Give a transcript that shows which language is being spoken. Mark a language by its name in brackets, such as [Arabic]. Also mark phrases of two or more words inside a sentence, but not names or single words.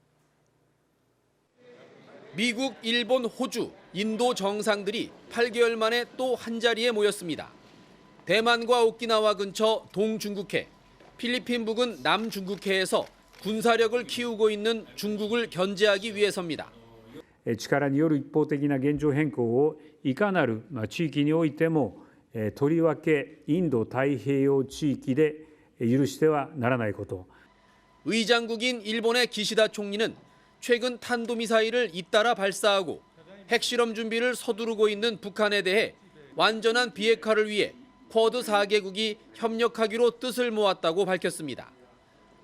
[Korean] 미국, 일본, 호주, 인도 정상들이 8개월 만에 또 한자리에 모였습니다. 대만과 오키나와 근처 동중국해, 필리핀 부근 남중국해에서 군사력을 키우고 있는 중국을 견제하기 위해서입니다. [Japanese] 力による一方的な現状変更をいかなる地域においてもとりわけインド太平洋地域で許してはならないこと。 [Korean] 의장국인 일본의 기시다 총리는 최근 탄도미사일을 잇따라 발사하고 핵실험 준비를 서두르고 있는 북한에 대해 완전한 비핵화를 위해 쿼드 4개국이 협력하기로 뜻을 모았다고 밝혔습니다.